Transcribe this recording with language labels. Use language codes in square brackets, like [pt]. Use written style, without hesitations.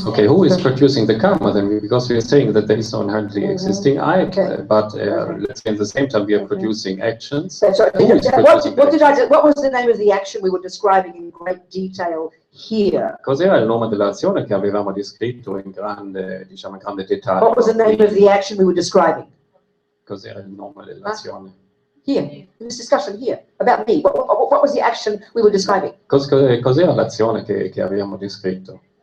[en] okay, who is producing the karma then? Because we are saying that there is no inherently existing I, Okay. but let's say at the same time we are producing actions. So, Who is producing what was the name of the action we were describing in great detail here? [it] Cos'era il nome dell'azione che avevamo descritto in grande, diciamo, in grande dettaglio? [en] What was the name of the action we were describing? [it] Cos'era il nome dell'azione? [en] Here, in this discussion here, about me. What was the action we were describing? [it] Cos'era l'azione che abbiamo descritto?